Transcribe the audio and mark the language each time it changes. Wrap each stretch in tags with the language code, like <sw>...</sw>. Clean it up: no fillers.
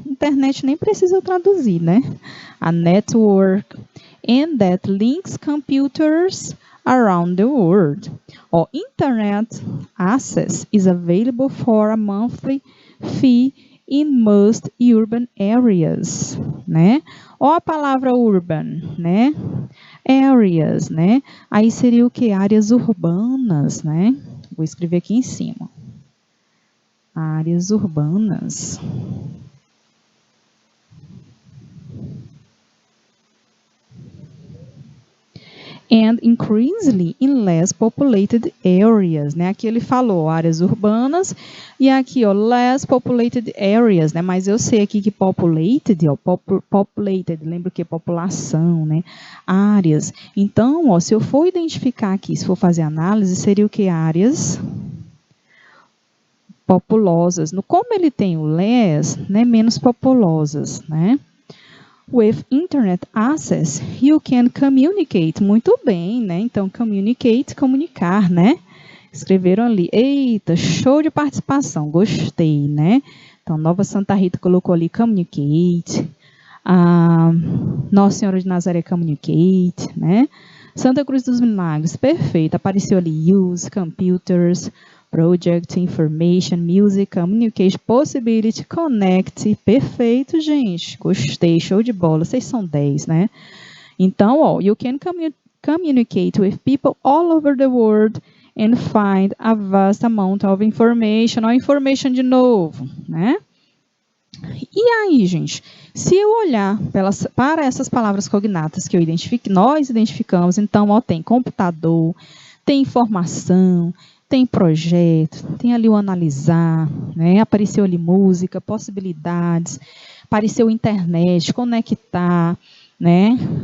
<pt>Internet nem precisa traduzir, né?</pt> <en>A network. And that links computers around the world. Ó, internet access is available for a monthly fee in most urban areas, né?</en> <pt>Ó a palavra urban, né? Areas, né? Aí seria o que? Áreas urbanas, né? Vou escrever aqui em cima. Áreas urbanas.</pt> <en>And increasingly in less populated areas, né?</en> <pt>Aqui ele falou áreas urbanas e aqui, ó,</pt> <en>less populated areas,</en> <pt>né? Mas eu sei aqui que populated, ó, populated, lembra o que? População, né? Áreas. Então, ó, se eu for identificar aqui, se for fazer análise, seria o que? Áreas populosas. Como ele tem o less, né, menos populosas, né?</pt> <en>With internet access, you can communicate.</en> <pt>Muito bem, né? Então, communicate, comunicar, né? Escreveram ali. Eita, show de participação. Gostei, né? Então, Nova Santa Rita colocou ali communicate. Nossa Senhora de Nazaré communicate, né? Santa Cruz dos Milagres, perfeito. Apareceu ali use, computers, project, information, music, communication, possibility, connect. Perfeito, gente. Gostei, show de bola. Vocês são 10, né? Então, ó,</pt> <en>you can communicate with people all over the world and find a vast amount of information.</en> <pt>Ó, information de novo, né? E aí, gente, se eu olhar para essas palavras cognatas que nós identificamos, então, ó, tem computador, tem informação, tem projeto, tem ali o analisar, né? Apareceu ali música, possibilidades, apareceu internet, conectar, né?</pt>